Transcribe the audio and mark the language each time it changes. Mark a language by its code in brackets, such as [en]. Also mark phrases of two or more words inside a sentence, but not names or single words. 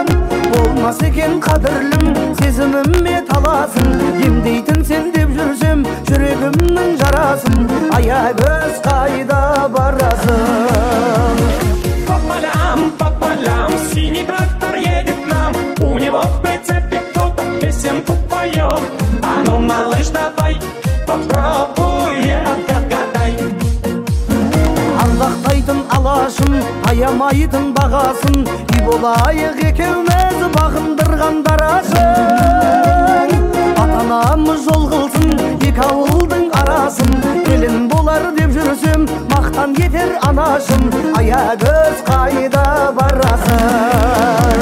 [kk] болмас екен қадірлім сезіміме таласын емдейтін сен деп жүрсем жүрегімнің жарасын аягөз қайда барасың? [ru] По полям, синий трактор едет к нам, у него в прицепе кто-то песенку поет. А ну, малыш, давай, попробуй, отгадай. [kk] Ардақтайтын алашын, аямайтын бағасын, үй болайық екеуміз бағындырған дарашын. Ата-анамыз жол қылсын, екі ауылдың арасын, келін болар деп жүрсем, мақтан етер анашым, аягөз қайда барасың?